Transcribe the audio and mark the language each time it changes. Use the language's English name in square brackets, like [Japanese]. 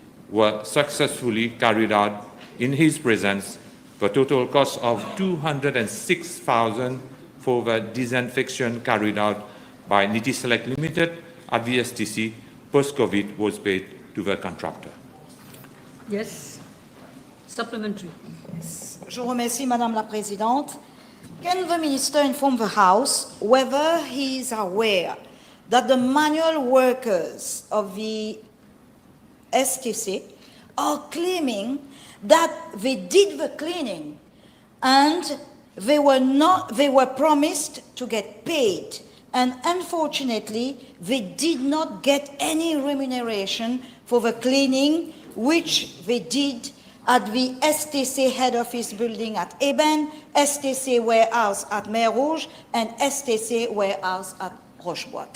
[English] were successfully carried out in his presence for a total cost of $206,000 for the disinfection carried out by Niti Select Limited at the STC post-COVID was paid to the contractor. Yes. Supplementary. [French] Je vous remercie, Madame la Présidente. [English] Can the Minister inform the House whether he is aware that the manual workers of the STC are claiming that they did the cleaning and they were promised to get paid, and unfortunately they did not get any remuneration for the cleaning which they did at the STC head office building at Eben, STC warehouse at Mer Rouge, and STC warehouse at Rochebois.